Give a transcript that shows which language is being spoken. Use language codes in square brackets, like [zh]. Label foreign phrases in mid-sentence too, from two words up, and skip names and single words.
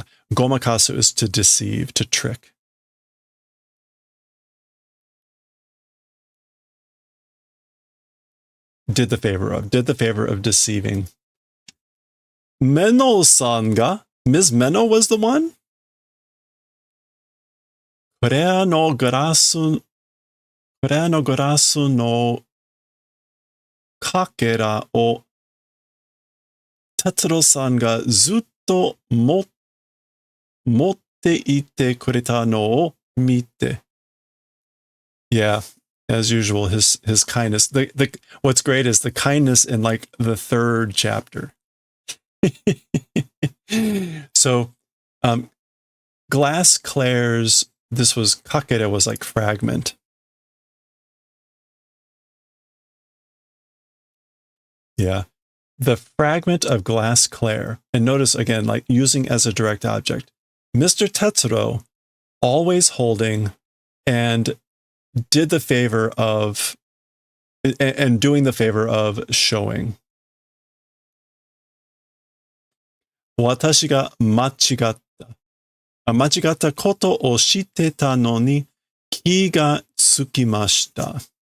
[en] Gomakasu is to deceive, to trick. Did the favor of deceiving. [ja] メノさんが, [en] Ms. Meno was the one? [ja] コレアのガラスのかけらをテツロウさんがずっと持っていてくれたのを見て. [en] Yeah, as usual, his kindness. What's great is the kindness in like the third chapter. So, Glass Claire's, this was kakera, was like fragment. Yeah. The fragment of Glass Claire, and notice again, like using as a direct object. Mr. Tetsuro, always holding and did the favor of, and doing the favor of showing. [ja] 私が間違った. 間違ったことをしてたのに気が付きました.